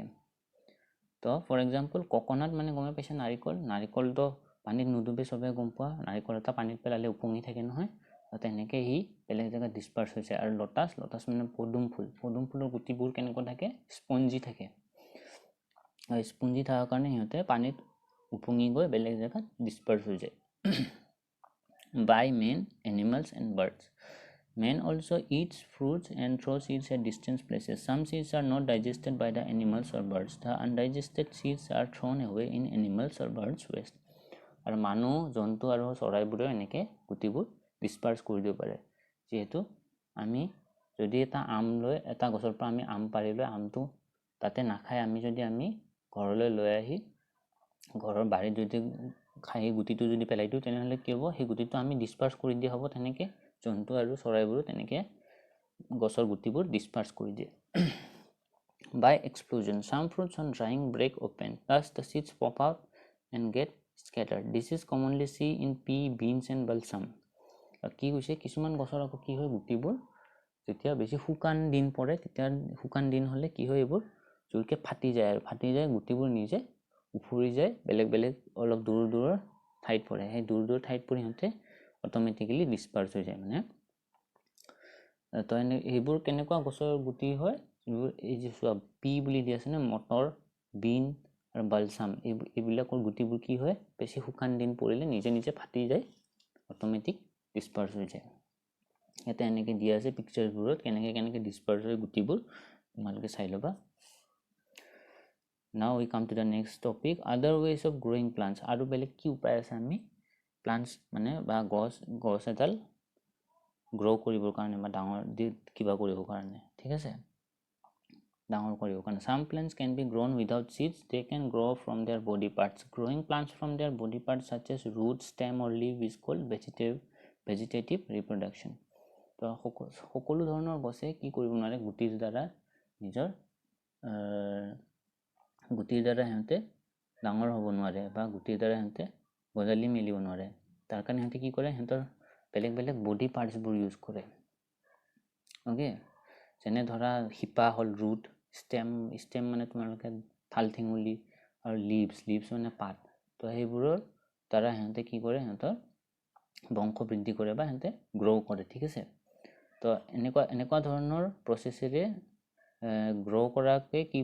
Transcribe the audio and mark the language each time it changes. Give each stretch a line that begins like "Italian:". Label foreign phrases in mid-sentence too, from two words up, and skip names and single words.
Assamese: তো
English: for example
Assamese: ককনাট মানে গমে পাইছে, নাৰিকলটো পানীত নুডুবে, চবে গম পোৱা, নাৰিকল এটা পানীত পেলালে উপঙি থাকে নহয়, তেনেকৈ সি বেলেগ জেগাত ডিছপাৰ্চ হৈছে। আৰু লটাছ মানে পদুম ফুলৰ গুটিবোৰ কেনেকুৱা থাকে, স্পঞ্জি থাকে, আৰু স্পঞ্জি থকাৰ কাৰণে সিহঁতে পানীত উপঙি গৈ বেলেগ জেগাত ডিছপাৰ্চ হৈ যায়।
English: by man, animals and birds. Man also eats fruits and throws seeds at distant places. Some seeds are not digested by the animals or birds. The undigested seeds are thrown away in animals or birds' waste.
Assamese: আৰু মানুহ, জন্তু আৰু চৰাইবোৰেও এনেকৈ গুটিবোৰ ডিছপাৰ্চ কৰি দিব পাৰে। যিহেতু আমি যদি এটা গছৰ পৰা আমি আম পাৰি লৈ আমটো তাতে নাখায়, আমি ঘৰলৈ লৈ আহি ঘৰৰ বাৰীত যদি খাই গুটিটো যদি পেলাই দিওঁ, তেনেহ'লে কি হ'ব, সেই গুটিটো আমি ডিছপাৰ্চ কৰি দিয়া হ'ব। তেনেকৈ জন্তু আৰু চৰাইবোৰো তেনেকৈ গছৰ গুটিবোৰ ডিছপাৰ্চ কৰি দিয়ে।
English: By explosion, some fruits on drying break open, thus the seeds pop out and get scattered. This is commonly seen in pea, beans and balsam.
Assamese: কি কৈছে কিছুমান গছৰ আকৌ কি হয় গুটিবোৰ যেতিয়া বেছি শুকান দিন পৰে তেতিয়া শুকান দিন হলে কি হয় এইবোৰ জোৰকে ফাটি যায় আৰু ফাটি যায় গুটিবোৰ নিজে উফৰি যায় বেলেগ বেলেগ অলপ দূৰ দূৰৰ ঠাইত পৰে সেই দূৰ দূৰ ঠাইত পৰি হতে
English: automatically disperse
Assamese: হৈ যায় মানে তো এইবোৰ কেনেকুৱা গছৰ গুটি হয় এই যে পি বুলি দি আছে না মটৰ বিন আৰু বালসাম এইবিলাকৰ গুটিবোৰ কি হয় বেছি শুকান দিন পৰিলে নিজে নিজে ফাটি যায়
English: automatic disperse
Assamese: হৈ যায় এটা এনেকে দিয়া আছে পিকচাৰবোৰত কেনেকে কেনেকে ডিসপার্স হয় গুটিবোৰ তোমালোকে চাই লবা
English: now we come to the next topic other ways of growing plants
Assamese: আৰু বেলেগ কি উপায় আছে আমি plants মানে বা গছ এডাল গ্ৰো কৰিবৰ কাৰণে বা ডাঙৰ কিবা কৰিবৰ কাৰণে ঠিক আছে ডাঙৰ কৰিবৰ কাৰণে
English: some plants can be grown without seeds they can grow from their body parts growing plants from their body parts such as root stem or leaf is called vegetative reproduction
Assamese: তো সকলো ধৰণৰ গছে কি কৰিব নোৱাৰে গুটিৰ দ্বাৰা নিজৰ গুটিৰ দ্বাৰা হতে ডাঙৰ হ'ব নোৱাৰে বা গুটিৰ দ্বাৰা হতে গজালি মেলিব নোৱাৰে তাৰ কাৰণে হতে কি কৰে হতৰ বেলেগ বেলেগ
English: body parts
Assamese: বোৰ ইউজ কৰে ওকে যেনে ধৰা হিপা হল
English: root stem
Assamese: মানে তোমালোকে থাল ঠেঙুলি আৰু লিভছ মানে পাত তো সেইবোৰৰ দ্বাৰা হতে কি কৰে হতৰ বংশ বৃদ্ধি কৰে বা হতে গ্ৰো কৰে ঠিক আছে তো এনেকুৱা ধৰণৰ প্ৰসেসৰে গ্ৰো কৰাকে কি